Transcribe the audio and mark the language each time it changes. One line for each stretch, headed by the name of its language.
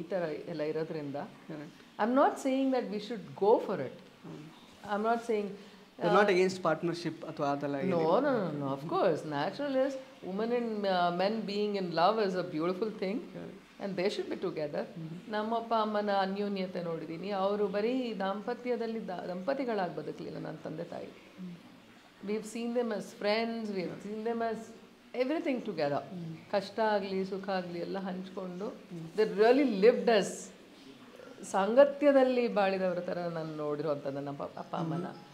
Kannada: ಈ ಥರ ಎಲ್ಲ ಇರೋದ್ರಿಂದ
English: I am not saying that we should go for it. I am not saying not against partnership
Kannada: ಅಥವಾ ಅದೆಲ್ಲ.
English: No, of course. Natural is women and men being in love is a beautiful thing. And they should be together.
Kannada: ನಮ್ಮ ಅಪ್ಪ ಅಮ್ಮನ ಅನ್ಯೋನ್ಯತೆ ನೋಡಿದ್ದೀನಿ. ಅವರು ಬರೀ ದಾಂಪತ್ಯದಲ್ಲಿ ದಂಪತಿಗಳಾಗಿ ಬದುಕಲಿಲ್ಲ ನನ್ನ ತಂದೆ ತಾಯಿ.
English: We have seen them as friends, we have seen them as everything together.
Kannada: ಕಷ್ಟ ಆಗಲಿ ಸುಖ ಆಗಲಿ ಎಲ್ಲ ಹಂಚ್ಕೊಂಡು
English: they really lived as
Kannada: ಸಾಂಗತ್ಯದಲ್ಲಿ ಬಾಳಿದವ್ರ ಥರ ನಾನು ನೋಡಿರೋವಂಥದ್ದು ನಮ್ಮ ಅಪ್ಪ ಅಮ್ಮನ.